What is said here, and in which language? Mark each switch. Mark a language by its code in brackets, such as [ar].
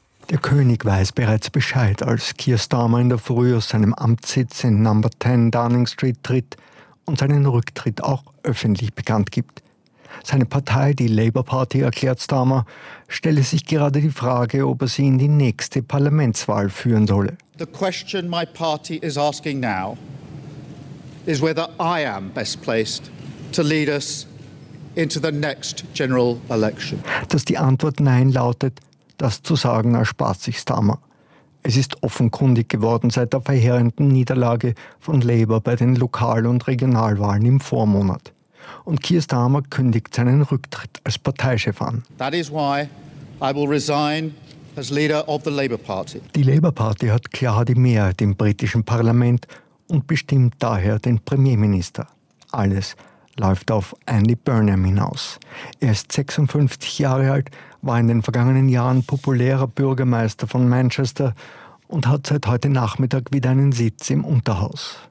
[de] Der König weiß bereits Bescheid, als Keir Starmer in der Früh aus seinem Amtssitz in Number 10 Downing Street tritt und seinen Rücktritt auch öffentlich bekannt gibt. Seine Partei, die Labour Party, erklärt Starmer, stelle sich gerade die Frage, ob er sie in die nächste Parlamentswahl führen solle. [en] The question my party is asking now is whether I am best placed to lead us into the next general election. [de] Dass die Antwort Nein lautet, das zu sagen erspart sich Starmer. Es ist offenkundig geworden seit der verheerenden Niederlage von Labour bei den Lokal- und Regionalwahlen im Vormonat. Und Keir Starmer kündigt seinen Rücktritt als Parteichef an. [en] That is why I will resign as leader of the Labour Party. [de] Die Labour Party hat klar die Mehrheit im britischen Parlament und bestimmt daher den Premierminister. Alles läuft auf Andy Burnham hinaus. Er ist 56 Jahre alt, war in den vergangenen Jahren populärer Bürgermeister von Manchester und hat seit heute Nachmittag wieder einen Sitz im Unterhaus.